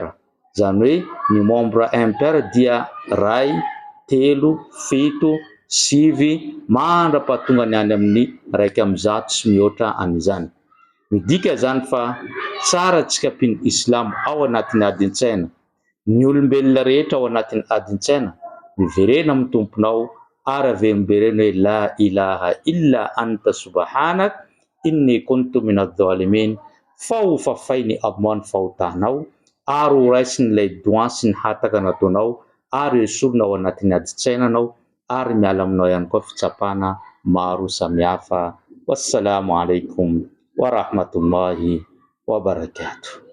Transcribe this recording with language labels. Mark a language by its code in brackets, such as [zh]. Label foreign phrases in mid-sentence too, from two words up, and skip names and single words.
[mg] Zany hoe ny [fr] nombre impair [mg] dia 2, 3, 7, 9 mandra-pahatonga ny any amin'ny 100 sy mihoatra an'izany. Midika zany fa tsara tsika mpino Islamo ao anatin'ny adin-tsaina. Ny olombelona rehetra ao anatin'ny adin-tsaina miverena amin'ny tomponao ary averimberena hoe [ar] لا إله إلا أنت سبحانك إني كنت من الظالمين. [mg] Fao fafainy Allah ny fahotahanao ary ho raisin'ilay doa sy ny hataka nataonao ary esorina ao anatin'ny adin-tsainanao ary miala aminao ihany koa fitsapana maro samihafa. [ar] والسلام عليكم ورحمة الله وبركاته.